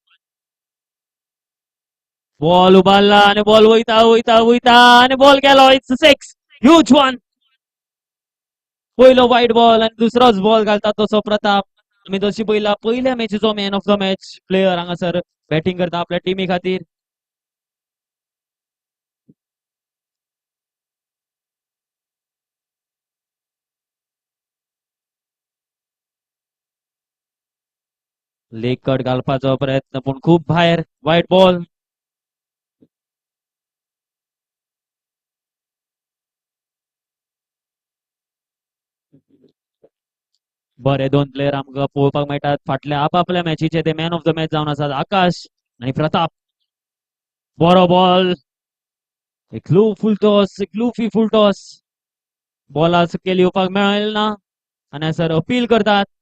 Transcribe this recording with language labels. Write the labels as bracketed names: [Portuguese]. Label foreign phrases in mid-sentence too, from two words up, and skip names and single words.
[Konkani] बॉल उबारला आणि बॉल वयता वयता वयता आणि बॉल गेलो [English] it's six huge one. [Konkani] पहिलो वाईट बॉल आणि दुसरोच बॉल घालता तसो प्रताप. आम्ही जशी पहिला पहिल्या मॅचीचो [English] man of the match [Konkani] प्लेयर हांगासर बॅटिंग करता आपल्या टिमी खातीर. [English] leg cut [Konkani] घालपाचो प्रयत्न पण खूप भायर वाईट बॉल. बरे दोन प्लेयर आमकां पळोवपाक मेळटात फाटल्या आपापल्या मॅचीचे ते [English] man of the match [Konkani] जावन आसात आकाश आणि प्रताप. बरो बॉल एक [English] low full toss [Konkani] एक लुफी [English] full toss. [Konkani] बॉला सकयल येवपाक मेळना आणि हांगासर अपील करतात.